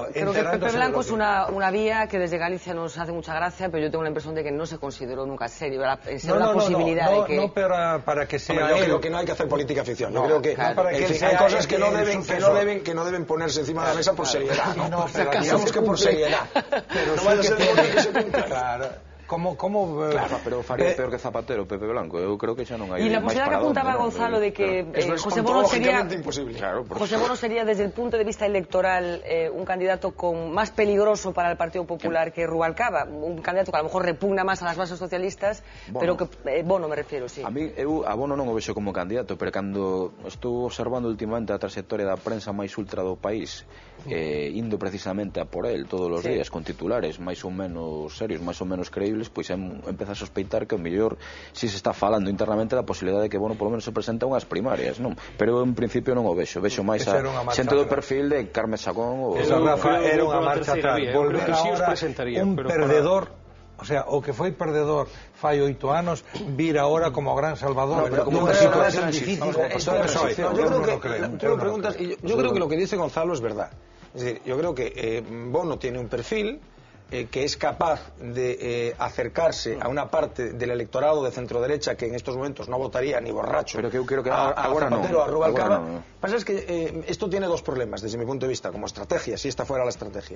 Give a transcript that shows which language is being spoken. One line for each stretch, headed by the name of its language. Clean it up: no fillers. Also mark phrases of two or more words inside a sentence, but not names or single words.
Spanish: Creo que Pepe Blanco es una vía que desde Galicia nos hace mucha gracia, pero yo tengo la impresión de que no se consideró nunca serio una posibilidad de que... No, pero para que sea yo creo que no hay que hacer política ficción. Yo creo que hay cosas que no deben ponerse encima de la mesa por seriedad. Digamos que por seriedad. Pero no vaya a ser que se cumpla. Claro.
Galician: Claro, pero faría peor que Zapatero, Pepe Blanco. Eu creo que xa non hai. E
Spanish: la posibilidad que apuntaba Gonzalo de que José Bono sería José Bono sería desde el punto de vista electoral un candidato con más peligroso para el Partido Popular que Rubalcaba, un candidato que a lo mejor repugna más a las bases socialistas, pero que Bono me refiero, sí.
Galician: A mí a Bono non o vexo como candidato, pero cando estou observando últimamente a trayectoria da prensa máis ultra do país, indo precisamente a por él todos os días con titulares máis ou menos serios, máis ou menos creíbles, pois empeza a sospeitar que o mellor si se está falando internamente da posibilidade de que Bono polo menos se presente a unhas primarias, non? Pero en principio non o vexo máis a xente do perfil de Carme Chacón ou... Era unha marcha atrás, volver ahora un perdedor. O sea, o que foi perdedor fai 8 anos, vir ahora como gran salvador, como unha situación difícil.
Spanish: Yo creo que lo que dice Gonzalo es verdad. Es decir, yo creo que Bono tiene un perfil que es capaz de acercarse a una parte del electorado de centro-derecha que en estos momentos no votaría ni borracho pero que yo creo que a Zapatero, a Rubalcaba. No. Pasa es que esto tiene dos problemas desde mi punto de vista como estrategia, si esta fuera la estrategia.